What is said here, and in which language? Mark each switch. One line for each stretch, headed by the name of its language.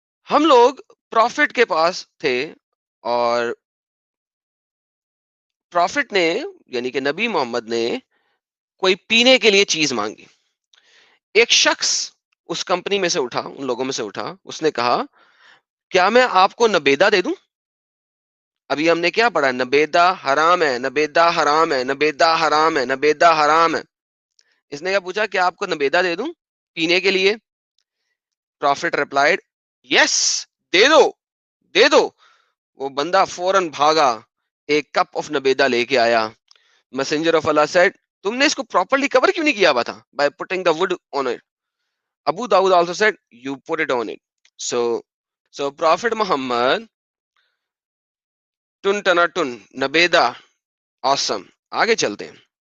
Urdu: ہم لوگ پروفٹ کے پاس تھے, اور پروفٹ نے یعنی کہ نبی محمد نے کوئی پینے کے لیے چیز مانگی. ایک شخص اس کمپنی میں سے اٹھا, ان لوگوں میں سے اٹھا, اس نے کہا کیا میں آپ کو نبیدہ دے دوں؟ ابھی ہم نے کیا پڑھا, نبیدہ حرام ہے, نبیدہ حرام ہے, نبیدہ حرام ہے, نبیدہ حرام ہے. اس نے کیا پوچھا کہ آپ کو نبیدہ دے دوں پینے کے لیے؟
English: prophet replied yes,
Urdu: دے دو دے دو. وہ بندہ فوراً بھاگا, ایک
English: cup of
Urdu: نبیدہ لے کے آیا.
English: messenger of Allah said
Urdu: تم نے اس کو پراپرلی کور کیوں نہیں کیا ہوا تھا؟
English: By putting the word on it. Abu Dawood also said you put it on it. So prophet Muhammad ٹن ٹنا ٹن نبیدہ. Awesome.
Urdu: آگے چلتے ہیں.